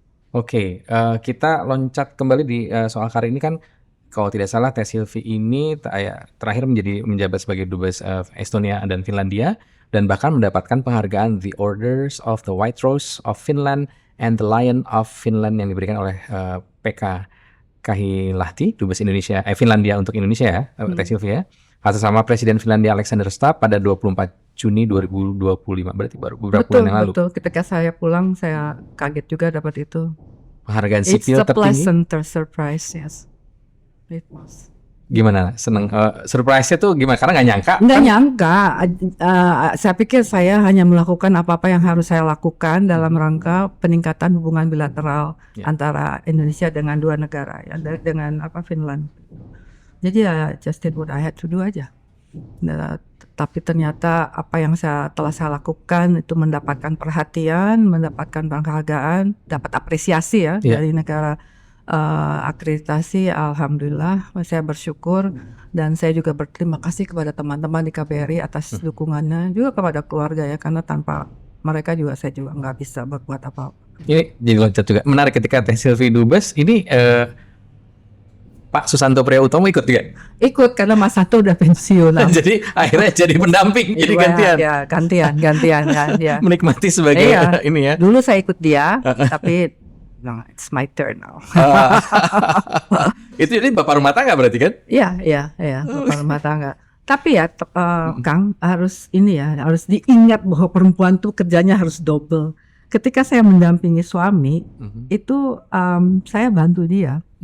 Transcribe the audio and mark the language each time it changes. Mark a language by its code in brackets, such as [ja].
[id] Oke, kita loncat kembali di soal karir ini kan, kalau tidak salah Teh Sylvie ini terakhir menjabat sebagai Dubes Estonia dan Finlandia, dan bahkan mendapatkan penghargaan The Orders of the White Rose of Finland and the Lion of Finland yang diberikan oleh Pekka Kahilahti, Dubes Finlandia untuk Indonesia ya, Teh Sylvie ya. Atas sama Presiden Finlandia Alexander Stubb pada 24 Juni 2025, berarti baru beberapa bulan yang lalu. Betul, ketika saya pulang saya kaget juga dapat itu. Penghargaan sipil tertinggi. [en] It's a pleasant surprise, yes. It was. [id] Gimana? Seneng? Surprise-nya tuh gimana? Karena nggak nyangka. Nggak nyangka. Saya pikir saya hanya melakukan apa-apa yang harus saya lakukan dalam rangka peningkatan hubungan bilateral antara Indonesia dengan dua negara, ya, dengan Finland. Jadi ya [en] just did what I had to do [id] aja. Tapi ternyata apa yang telah saya lakukan itu mendapatkan perhatian, mendapatkan penghargaan, dapat apresiasi ya dari negara akreditasi. Alhamdulillah, saya bersyukur dan saya juga berterima kasih kepada teman-teman di KBRI atas dukungannya, juga kepada keluarga ya, karena tanpa mereka juga saya juga nggak bisa berbuat apa-apa. Ini jadi loncat juga menarik ketika Teh Sylvie Dubes ini. Pak Susanto Priyotomo ikut juga? Ikut karena Mas Santo udah pensiun. Jadi akhirnya jadi pendamping, jadi gantian. Ya, gantian kan. Ya. Menikmati sebagai ini ya. Dulu saya ikut dia, tapi [en] no, it's my turn now. [id] Itu jadi bapak rumah tangga berarti kan? Iya, bapak rumah tangga. Tapi ya, Kang, harus diingat bahwa perempuan tuh kerjanya harus double. Ketika saya mendampingi suami, itu saya bantu dia.